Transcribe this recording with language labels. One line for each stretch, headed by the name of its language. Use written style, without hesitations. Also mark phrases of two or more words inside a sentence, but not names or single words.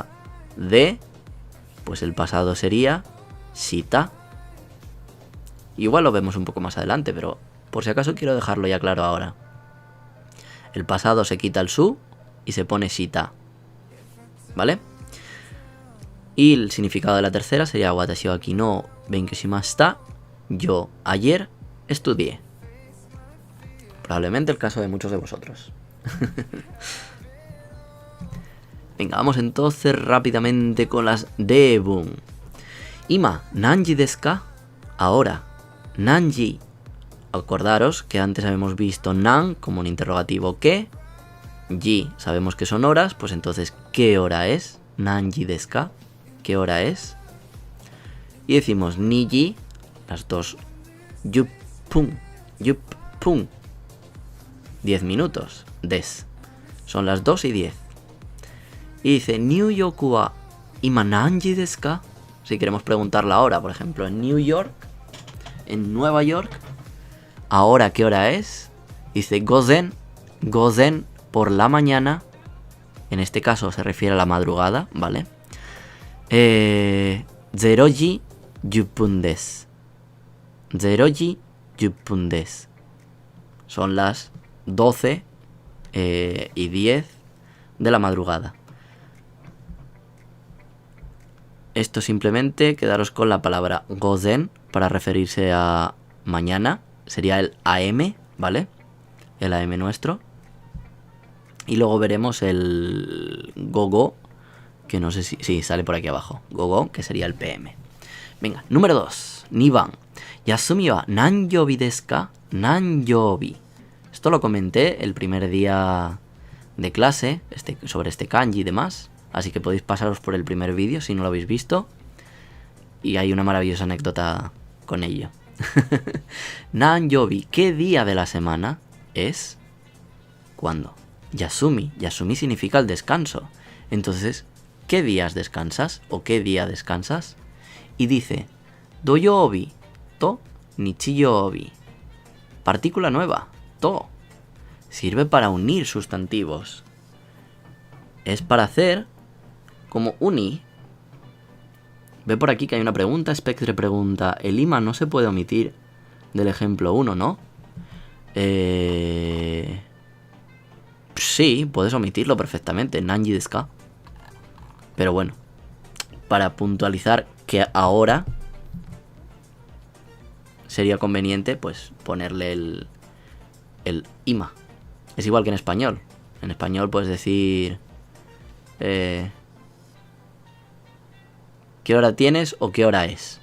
Spanish: De, pues el pasado sería shita. Igual lo vemos un poco más adelante, pero por si acaso quiero dejarlo ya claro ahora. El pasado se quita el su y se pone shita. ¿Vale? Y el significado de la tercera sería
Japanese: 私は昨日勉強しました.
Spanish: Yo ayer estudié. Probablemente el caso de muchos de vosotros. Venga, vamos entonces rápidamente con las debun.
Japanese: Ima, 何時ですか?
Spanish: Ahora, nanji. Acordaros que antes habíamos visto nan como un interrogativo ¿qué? Ji, sabemos que son horas, pues entonces, ¿qué hora es?
Japanese: 何時ですか?
Spanish: ¿Qué hora es? Y decimos niji, las dos, yuppun, 10 minutos, des. Son las 2 y 10. Y dice,
Japanese: ニューヨークは今何時ですか?
Spanish: Si queremos preguntar la hora, por ejemplo, en New York, en Nueva York, ¿ahora qué hora es? Dice gozen por la mañana. En este caso se refiere a la madrugada, ¿vale?
Japanese: 0時10分です. 0時10分です.
Spanish: Son las 12 y 10 de la madrugada. Esto simplemente quedaros con la palabra gozen para referirse a mañana. Sería el AM, ¿vale? El AM nuestro. Y luego veremos el gogo, que no sé si... Sí, sale por aquí abajo. Gogo, que sería el PM. Venga, número 2. Niban.
Japanese: 休みは何曜日ですか?
Spanish: Nanyobi. Esto lo comenté el primer día de clase, sobre este kanji y demás. Así que podéis pasaros por el primer vídeo si no lo habéis visto. Y hay una maravillosa anécdota con ello. Nanyobi, ¿qué día de la semana es? ¿Cuándo? Yasumi. Yasumi significa el descanso. Entonces, ¿qué días descansas? ¿O qué día descansas? Y dice,
Japanese: 土曜日と日曜日.
Spanish: Partícula nueva, to. Sirve para unir sustantivos. Es para hacer como uni. Ve por aquí que hay una pregunta. Spectre pregunta, el ima no se puede omitir del ejemplo 1, ¿no? Sí, puedes omitirlo perfectamente.
Japanese: 何時ですか.
Spanish: Pero bueno, para puntualizar que ahora sería conveniente pues ponerle el ima. Es igual que en español. En español puedes decir ¿qué hora tienes o qué hora es?